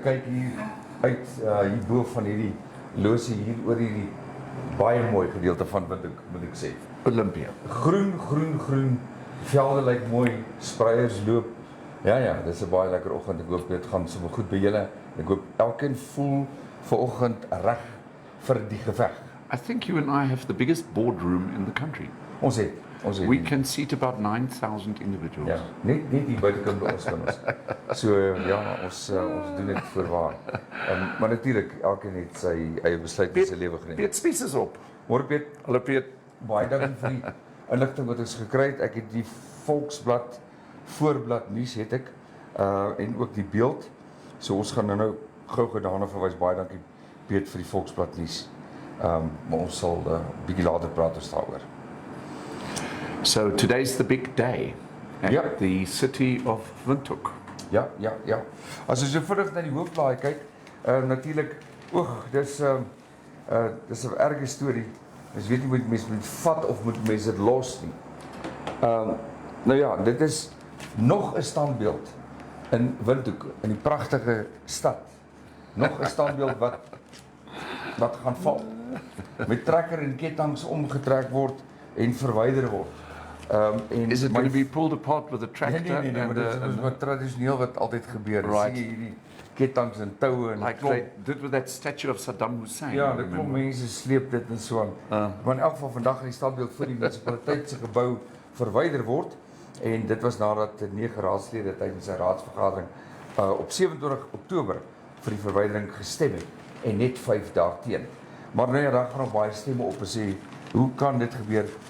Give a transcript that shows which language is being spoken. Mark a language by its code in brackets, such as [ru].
[af] Ek kyk hier uit hierbo van hierdie losie hier oor hierdie baie mooi gedeelte van Windhoek, moet ek sê. Olympia. Groen. Velde lyk mooi, spreiers loop. Ja, dis 'n baie lekker oggend. Ek hoop dit gaan sommer goed by julle. Ek hoop elkeen voel vanoggend reg vir die geveg. [en] I think you and I have the biggest boardroom in the country. [af] Ons het [en] We can seat about 9,000 individuals. [af] Ja, net hier buitekant by ons kan ons. So ja, ons doen dit voorwaar. Maar natuurlik elkeen het sy eie besluit in sy lewe geneem. Piet, spies is op. Môre Piet, Hallo Piet. baie dankie vir die inligting wat ons gekry het. Ek het die Volksblad voorblad nuus het ek en ook die beeld. So ons gaan nou gou daarna verwys. Baie dankie Piet vir die Volksblad nuus. Maar ons sal bietjie later praat ons daaroor. [en] So today's the big day at [af] Ja. [en] the city of Windhoek. [af] Ja. As ons so vinnig na die hoofblaai kyk, natuurlik, dis 'n erge storie. Mens weet nie moet mense moet vat of moet mense dit los nie. Nou ja, dit is nog 'n standbeeld in Windhoek, in die pragtige stad. Nog 'n standbeeld wat gaan val. Met trekker en ketTINGs omgetrek word en verwyder word. [en] Is it going to be pulled apart with a tractor? [af] Nee, maar dit is wat tradisioneel wat altyd gebeur. [en] Right. [af] Sien jy hierdie ketTINGs en toue en [en] Like they did with that statue of Saddam Hussein. [af] ja, [en] I [af] dit kom [en] remember. [af] mense sleep dit en so aan. Maar in elk geval vandag gaan die standbeeld voor die munisipaliteit se gebou verwyder word en dit was nadat 9 raadslede tydens 'n raadsvergadering op 27 Oktober vir die verwydering gestem het en net 5 daarteen. Maar nou ja, daar gaan nog baie stemme op en sê hoe kan dit gebeur?